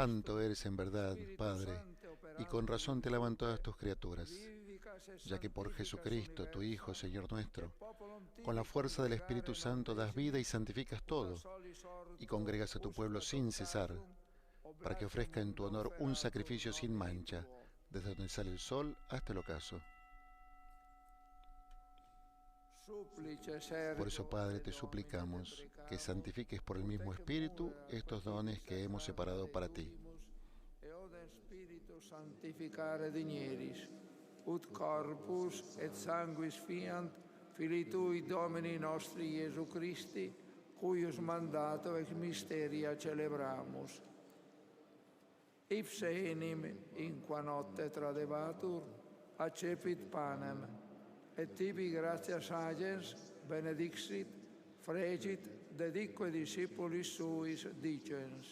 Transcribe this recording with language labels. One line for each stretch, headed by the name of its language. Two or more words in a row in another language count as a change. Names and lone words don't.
Spanish: Santo eres en verdad, Padre, y con razón te alaban todas tus criaturas, ya que por Jesucristo, tu Hijo, Señor nuestro, con la fuerza del Espíritu Santo das vida y santificas todo, y congregas a tu pueblo sin cesar, para que ofrezca en tu honor un sacrificio sin mancha, desde donde sale el sol hasta el ocaso. Por eso, Padre, te suplicamos que santifiques por el mismo Espíritu estos dones que hemos separado para ti.
Latin: Santificare digneris, ut corpus et sanguis fiant Filii Tui Domini nostri Iesu Christi, cuius mandato ex mysteria celebramus. Ipse enim, in qua notte tradebatur, accepit panem, et tibi gratias agens benedixit, fregit, dedique discipulis suis dicens.